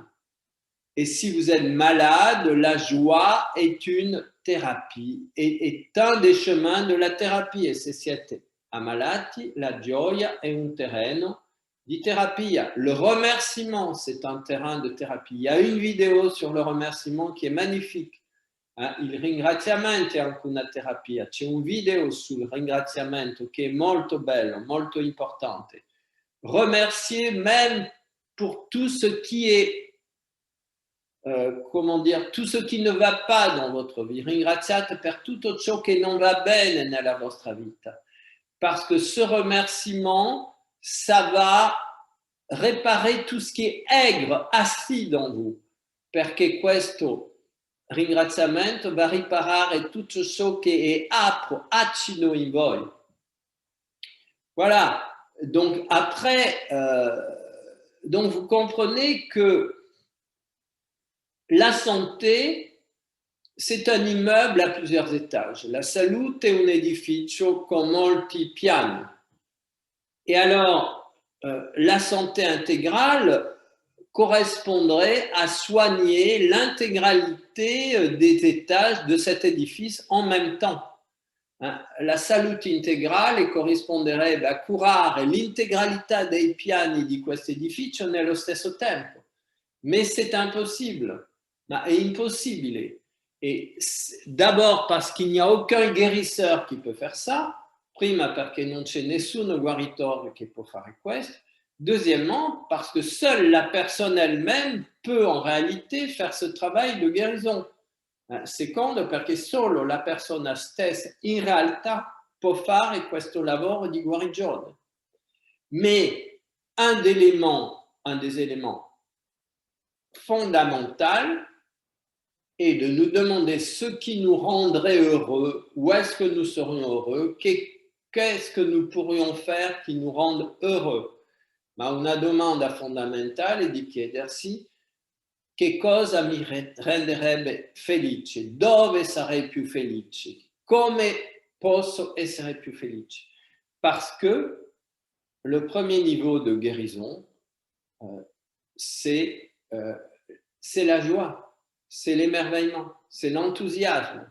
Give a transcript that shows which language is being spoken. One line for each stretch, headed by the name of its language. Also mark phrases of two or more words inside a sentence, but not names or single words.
French: Et si vous êtes malade, la joie est une thérapie, est un des chemins de la thérapie.
Italian: Et se siete ammalati, la gioia è un terreno di thérapie.
French: Le remerciement, c'est un terrain de thérapie. Il y a une vidéo sur le remerciement qui est magnifique.
Italian: Il ringraziamento è anche una terapia. C'è un video sul ringraziamento che è molto bello, molto importante.
French: Remercier même pour tout ce qui est, comment dire, tout ce qui ne va pas dans votre vie.
Italian: Ringraziate per tutto ciò che non va bene nella vostra vita.
French: Parce que ce remerciement, ça va réparer tout ce qui est aigre, assis dans vous.
Italian: Perché questo ringraziamento va a riparare tutto ciò che è âpre, acido in voi.
French: Voilà. Donc après, donc vous comprenez que la santé, c'est un immeuble à plusieurs étages.
Italian: La salute è un edificio con molti piani.
French: Et alors, la santé intégrale correspondrait à soigner l'intégralité des étages de cet édifice en même temps.
Italian: La salute integrale corrisponderebbe a curare l'integralità dei piani di questo edificio nello stesso tempo.
French: Mais c'est impossible,
Italian: è impossibile.
French: Et d'abord parce qu'il n'y a aucun guérisseur qui peut faire ça,
Italian: prima perché non c'è nessuno guaritore che può fare questo,
French: deuxièmement parce que seule la personne elle-même peut en réalité faire ce travail de guérison.
Italian: Secondo perché solo la persona stessa in realtà può fare questo lavoro di guarigione.
French: Mais un des éléments fondamentaux est de nous demander ce qui nous rendrait heureux, où est-ce que nous serions heureux, qu'est-ce que nous pourrions faire qui nous rende heureux.
Italian: Ma una domanda fondamentale è di chiedersi che cosa mi renderebbe felice, dove sarei più felice, come posso essere più felice.
French: Parce que le premier niveau de guérison, c'est la joie, c'est l'émerveillement, c'est l'enthousiasme.